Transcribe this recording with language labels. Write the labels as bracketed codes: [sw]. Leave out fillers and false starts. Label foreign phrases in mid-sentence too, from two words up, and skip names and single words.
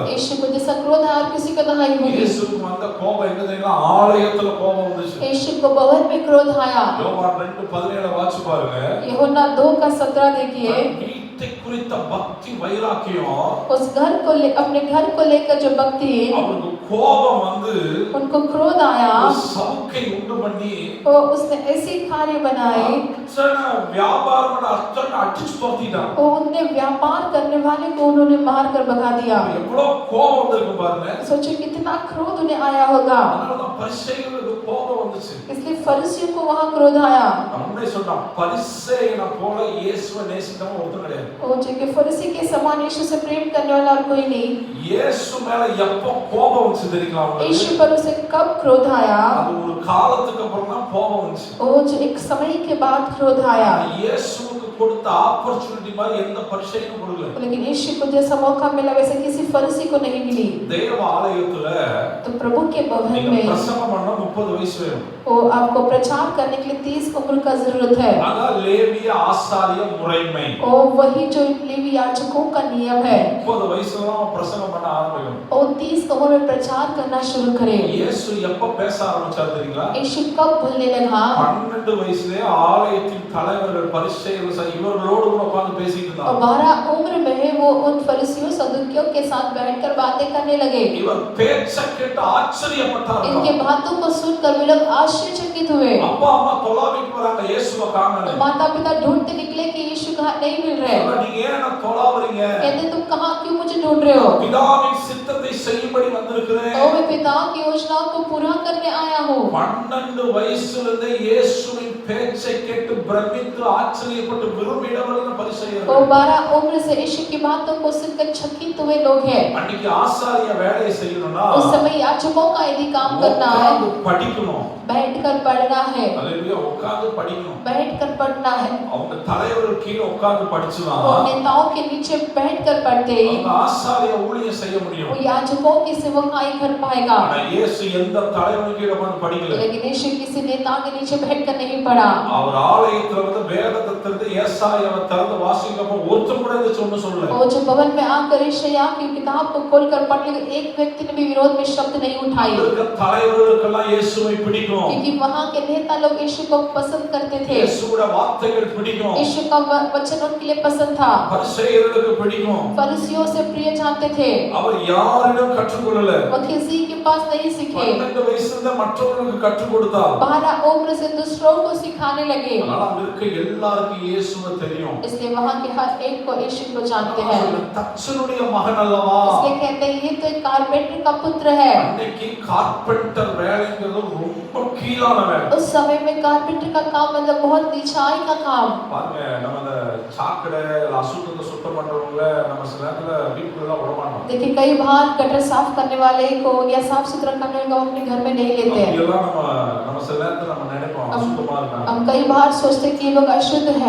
[hi] यीशु को जैसा क्रोध है और किसी को नहीं होगी। [ta] இயேசுவுக்கு வந்த கோபம் எங்க தெரியுமா? ஆலயத்துல கோபம் வந்துச்சு. [hi] यीशु को भवन में क्रोध आया। [ta] யோவான் 2:17 வாசிச்சு பாருங்க. [hi] यूहन्ना 2:17 देखिए। [ta] வீட்டை குறித்த பக்தி வைராக்கியம், [hi] उस घर को अपने घर को लेकर जो भक्ति, [ta] அவருக்கு கோபம் வந்து [hi] उनको क्रोध आया, [ta] ஒரு சவுக்கை உண்டு பண்ணி [hi] तो उसने ऐसे कार्य बनाए, [ta] அத்தனை வியாபாரம் அத்தனை அடிச்சு துரத்திட்டான். [hi] वो उनने व्यापार करने वाले को उन्होंने मार कर भगा दिया। [ta] எவ்வளவு கோபம் வந்திருக்கு பாருங்க. [hi] सोचो कितना क्रोध उन्हें आया होगा। [ta] அதனாலதான் பரிசேயர்களுக்கு கோபம் வந்துச்சு. [hi] इसलिए फरीसियों को वहां क्रोध आया। [ta] நம்மே சொன்னா பரிசேயனை போல இயேசுவை நேசித்தவன் ஒருத்தன் கிடையாது. [hi] वो जो कि फरीसी के समान यीशु से प्रेम करने वाला और कोई नहीं। [ta] இயேசு மேல எப்போ கோபம் வந்துச்சு தெரியுமா உங்களுக்கு? [hi] यीशु पर उसे कब क्रोध आया? [ta] அது ஒரு காலத்துக்கு அப்புறம் தான் கோபம் வந்துச்சு. [hi] वो जो एक समय के बाद क्रोध आया। [ta] இயேசுவுக்கு கொடுத்த ஆப்பர்ச்சுனிட்டி மாதிரி எந்த பரிசேயனும் கொடுக்கல. [hi] लेकिन यीशु को जैसा मौका मिला वैसे किसी फरीसी को नहीं मिली। [ta] தேவ ஆலயத்துல [hi] तो प्रभु के भवन [ta] நீங்க [hi] में [ta] பிரசங்கம் பண்ண 30 வயசு வேணும். [hi] वो आपको प्रचार करने के लिए 30 उम्र का जरूरत है। [ta] அதான் லேவிய ஆசாரிய முறைமை. [hi] और वही जो लेवी याजकों का नियम है। [ta] 30 வயசுல தான் பிரசங்கம் பண்ண ஆரம்பிக்கணும். [hi] और 30 उम्र में प्रचार करना शुरू करें। [ta] இயேசு எப்ப பேச ஆரம்பிச்சார் தெரியுங்களா? [hi] यीशु कब बोलने लगा? [ta] 12 வயசுலயே ஆலயத்தின் தலைவர்கள் பரிசேயர்கள் சரி இவர்களோடு கூட உட்கார்ந்து பேசிட்டு [hi] और [ta] இருந்தாங்க. [hi] 12 उम्र में वो उन फरीसियों सदूकियों के साथ बैठकर बातें करने लगे। [ta] இவர் பேச்சை கேட்டு ஆச்சரியப்பட்டார். [hi] इनके बातों को सुनकर वे लोग आश्चर्यचकित हुए। [ta] அப்பா அம்மா தொலாவிட்டு வராங்க இயேசுவை காணல. [hi] माता पिता ढूंढते निकले कि यीशु कहाँ नहीं मिल रहे। [ta] நீங்க ஏன் என்ன தொலாவறீங்க? [hi] कहते तुम कहाँ क्यों मुझे ढूंढ रहे हो? [ta] பிதாவின் சித்தத்தை செய்யும்படி வந்திருக்கிறேன். [hi] तो मैं पिता की योजना को पूरा करने आया हूँ। [ta] 12 வயசுலருந்தே இயேசுவின் பேச்சை கேட்டு பிரமித்து ஆச்சரியப்பட்டு விரும்பினவர்கள் பரிசேயர்கள். [hi] वो 12 उम्र से यीशु की बातों को सुनकर चकित हुए लोग हैं। [ta] அன்னைக்கு ஆசாரிய வேலையை செய்யணும்னா [hi] उस समय याजकों का यदि काम करना है, [ta] படிக்கணும். [hi] बैठकर पढ़ना है। [ta] அல்லேலூயா, உட்கார்ந்து படிக்கணும். [hi] बैठकर पढ़ना है। [ta] அவங்க தலைவர்கள் கீழ உட்கார்ந்து படிச்சுனா [hi] वो नेताओं के नीचे बैठकर पढ़ते ही [ta] அவங்க ஆசாரிய ஊழியம் செய்ய முடியும். [hi] वो याजकों की सेवकाई कर पाएगा। [ta] ஆனா இயேசு எந்த தலைவனுக்கு கீழ உட்கார்ந்து படிக்கல. [hi] लेकिन यीशु किसी नेता के नीचे बैठकर नहीं पढ़ा। [ta] அவர் ஆலயத்துல வந்து வேதத்தை திறந்து ஏசாயாவை திறந்து வாசிக்கப்போ ஒருத்தர் கூட இதை சொல்லல. [hi] वो जो भवन में आकर यशायाह की किताब को खोलकर पढ़ने लगे, एक व्यक्ति ने भी विरोध में शब्द नहीं उठाए। [ta] தலைவர்களுக்கெல்லாம் இயேசுவை பிடிக்கும். [hi] क्योंकि वहां के नेता लोग यीशु को पसंद करते थे। [ta] இயேசுவோட வார்த்தைகள் பிடிக்கும். [hi] यीशु का वचन उनके लिए पसंद था। [ta] பரிசேயர்களுக்கு பிடிக்கும். [hi] फरीसियों से प्रिय जानते थे। [ta] அவர் யாரிடம் கற்றுக்கொள்ளல. [hi] वो किसी के पास नहीं सीखे। [ta] 12 வயசுல மற்றவர்களுக்கு கற்றுக் கொடுத்தார். [hi] 12 उम्र से दूसरों को सिखाने लगे। [ta] அதனால அங்க இருக்க எல்லாருக்கும் இயேசுவை தெரியும். [hi] इसलिए वहां के हर एक को यीशु को जानते हैं। [ta] தச்சனுடைய மகன் அல்லவா? [hi] इसलिए कहते हैं ये तो एक कारपेंटर का पुत्र है। [ta] அன்னைக்கு கார்பெண்டர் வேலைங்கிறது ரொம்ப கீழான வேலை. [hi] उस समय में कारपेंटर का काम मतलब बहुत नीचाई का काम। [ta] பாருங்க, நம்ம அந்த சாக்கடை அசுத்தத்தை சுத்தம் பண்றவங்க நம்ம சில நேரத்துல வீட்டுக்குள்ள விட மாட்டோம். [hi] देखिए कई बार गटर साफ करने वाले को या साफ सुथरा करने वाले को अपने घर में नहीं लेते हैं। [ta] இதெல்லாம் நம்ம சில நேரத்துல நம்ம நினைப்போம் அசுத்தமா இருக்காங்க. [hi] हम कई बार सोचते हैं कि ये लोग अशुद्ध है।